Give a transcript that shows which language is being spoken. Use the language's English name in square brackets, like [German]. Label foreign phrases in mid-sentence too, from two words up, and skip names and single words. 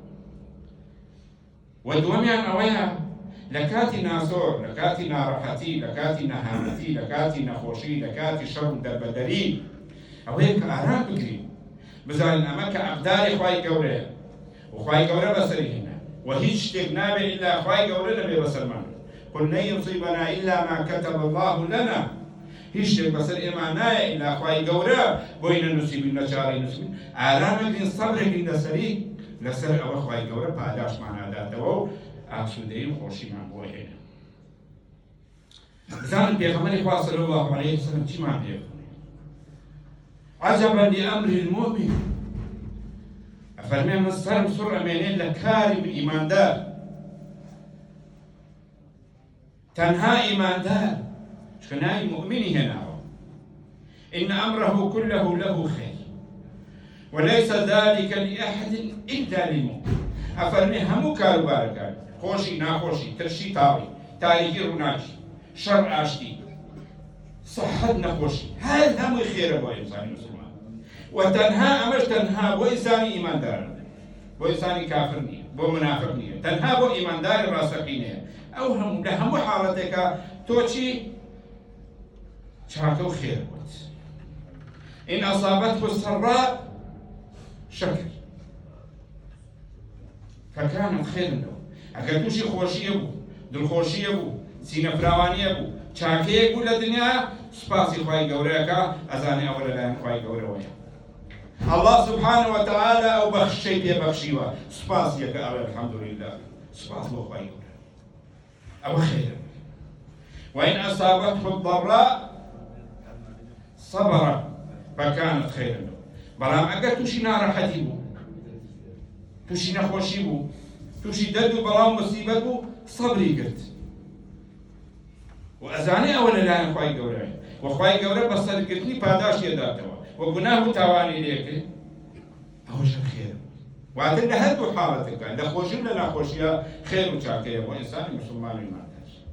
[Central Kurdish] و دووەمیان ئەوەیە لە کاتی ناسۆر لە کاتی ناڕەحەتی لە کاتی نەهامەتی لە کاتی نەخۆشی لە کاتی شەڕ و دەربەدەری ئەوەیە کە ئارام بگرین بزانین ئەمە کە ئەقداری خوای گەورەیە و خوای گەورە بەسەری هێنا و هیچ شتێک نابێت ئیلا خوای گەورە نەبێ بەسەرمان. [Arabic] قل لن يصيبنا إلا ما كتب الله لنا. [Central Kurdish] هیچ شتێک بەسەر ئێمە نایە ئیلا خوای گەورە بۆی نەنووسیبین نەچارەی نووسبین. ئارامێکین سەبرێکین لەسەری لەسەر ئەوە خوای گەورە پاداشمان ئەداتەوە و ئاسوودەیی و خۆشیمان بۆ هێنا. بزانن پێغەمبەری خوا [Arabic] صلی الله علیه وسلم [Central Kurdish] چیمان پێ [Arabic] عجبا لأمر المؤمن. [Central Kurdish] ئەفەرمێ من سەرم سوڕ ئەمێنێت لە کاری ئیماندار تەنها ئیماندار چکە ناوی مؤمنی هێناوە. [Arabic] إن أمره كله له خير وليس ذلك لأحد إلا للمؤمن. [Central Kurdish] ئەفەرمێ هەموو کاروبارەکان خۆشی ناخۆشی ترشی تاڵی تاریکی ڕووناکی شەڕ ئاشتی سەحەت نەخۆشی هەر هەمووی خێرە بۆ ئینسانی مسلمان و تەنها ئەمەش تەنها بۆ ئینسانی ئیماندارە بۆ ئینسانی کافر نییە بۆ منافق نییە تەنها بۆ ئیمانداری ڕاستەقینەیە ئەو هەموو لە هەموو حاڵەتێکە تۆ چی چاکە و خێر بوویت [Arabic] إن أصابته السراء شكر فكانت خيرا له ئەگەر [Central Kurdish] تووشی خۆشیە بوو دڵخۆشیە بوو سینە فراوانیە بوو چاکەیەک بوو لە دنیا سوپاسی خوای گەورەیەکە ئەزانێ ئەوە لەلایەن خوای گەورەوەیە [Arabic] الله سبحانه وتعالى [Central Kurdish] أو بخشي ببخشيوه سباس يك [Arabic] الحمد لله [Central Kurdish] سباس بو خوای گەورە ئەوە خێرە [Arabic] وإن أصابته الضراء صبر فكانت خيرا له [Central Kurdish] بەڵام ئەگەر تووشی ناڕەحەتی بوو تووشی نەخۆشی بوو تووشی دەرد و بەڵام مصیبەت بوو سەبری کرد و ئەزانێ ئەوە لەلایەن خوای گەورەیە و خوای گەورە بە سەرگرتنی پاداشی دەداتەوە و گوناه و تاوانی لێکرد ئەوەش خێر واتر لە هەردوو حاڵەتەکە لە خۆشی و لە ناخۆشیە خێر و چاکەیە بۆ ئینسانی مسلمان و ئیماندار